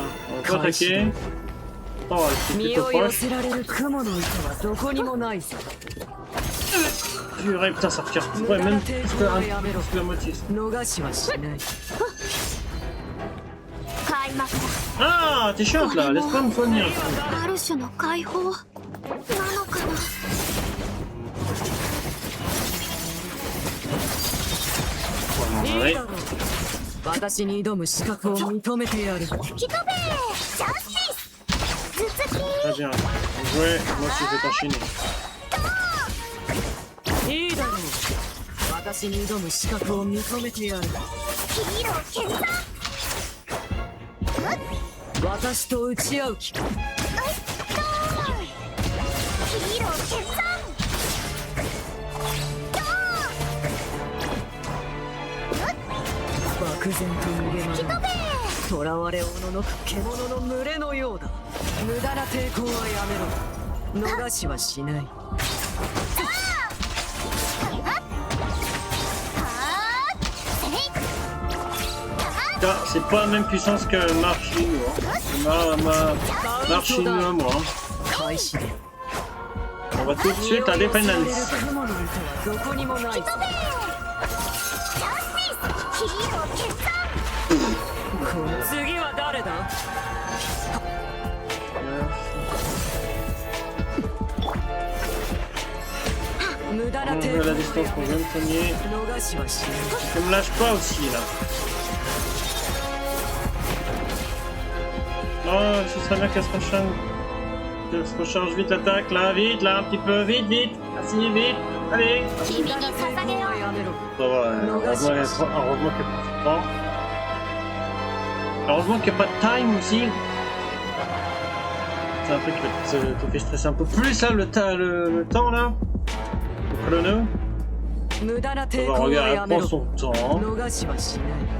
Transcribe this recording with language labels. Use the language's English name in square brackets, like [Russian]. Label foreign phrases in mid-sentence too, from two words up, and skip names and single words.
[French] On va pas attaquer. On va rester [Japanese] 身 [French] plutôt [Japanese] を寄 [French] proche. [Japanese] せられる雲の糸はどこにもないぞ。 [French] Purée, putain, ça recarte. Ouais, même plus que la moitié. [Japanese] 逃しはしない。開幕だ。 [French] Ah, t'es chiante là, laisse pas me soigner. [Japanese] ある種の解放なのかな。いいだろう。私に挑む資格を認めてやる。吹き飛べ。ジャスティス。頭突き。 [French] Très bien. Ouais, moi aussi je vais t'enchaîner. [Japanese] いいだろう。私に挑む資格を認めてやる。ヒーロー決断。私と打ち合う気か。ヒーロー決断。漠然と逃げ惑う囚われおののく獣の群れのようだ。無駄な抵抗はやめろ。逃しはしない。 [French] Ah, c'est pas la même puissance que Marchino. Marchino, moi. [Japanese] 開始で [French] On va tout de suite à Dependence. [Japanese] どこにもないぞ。この次は誰だ。無駄な [French] On [Japanese] 抵 [French] veut [Japanese] 抗 [French] la [Japanese] は [French] distance qu'on vient de soigner. [Japanese] 逃しはしない。 [French] Je me lâche pas aussi là. Oh, ce serait bien qu'elle se recharge. Qu'elle se recharge vite l'attaque là, vite là, un petit peu, vite, vite. Merci, vite. Allez. [Japanese] 君に捧げよう。 [French] Ça va, heureusement qu'il n'y a pas de temps. Heureusement qu'il n'y a pas de time aussi. C'est un truc qui te fait stresser un peu plus là, le temps là. Le chrono. [Japanese] 無駄な [French] On [Japanese] 抵 [French] va [Japanese] 抗は [French] regarder, [Japanese] や [French] elle [Japanese] め [French] prend [Japanese] ろ。 [French] son temps. [Japanese] 逃しはしない。